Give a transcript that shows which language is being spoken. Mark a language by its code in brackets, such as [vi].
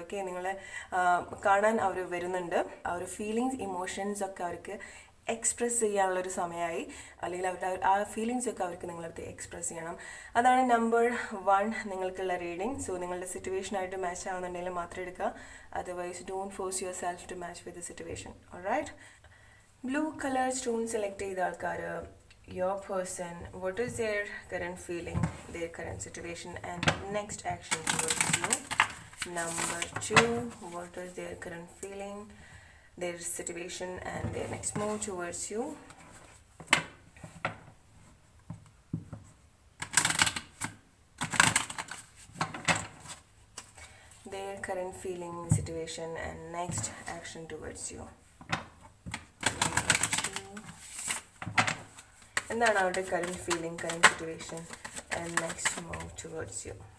[ml] Okay, നിങ്ങളെ കാണാൻ അവർ വരുന്നുണ്ട്. ആ ഒരു ഫീലിങ്സ്, ഇമോഷൻസ് ഒക്കെ അവർക്ക് എക്സ്പ്രസ് ചെയ്യാനുള്ളൊരു സമയമായി, അല്ലെങ്കിൽ അവരുടെ ആ ഫീലിങ്സ് ഒക്കെ അവർക്ക് നിങ്ങളടുത്ത് എക്സ്പ്രസ് ചെയ്യണം. അതാണ് നമ്പർ 1 നിങ്ങൾക്കുള്ള റീഡിങ്. സോ നിങ്ങളുടെ സിറ്റുവേഷനായിട്ട് മാച്ച് ആവുന്നുണ്ടെങ്കിൽ മാത്രം എടുക്കുക, [en] Otherwise don't force yourself to match with the situation. [ml] Alright, blue colour stone select ചെയ്ത ആൾക്കാർ, [en] your person, what is their current feeling, their current situation, and next action towards you. Number 2, what is their current feeling, their situation, and their next move towards you. Their current feeling, situation, and next action towards you. [ml] എന്താണ് അവരുടെ [en] Current feeling, current situation, and next move towards you.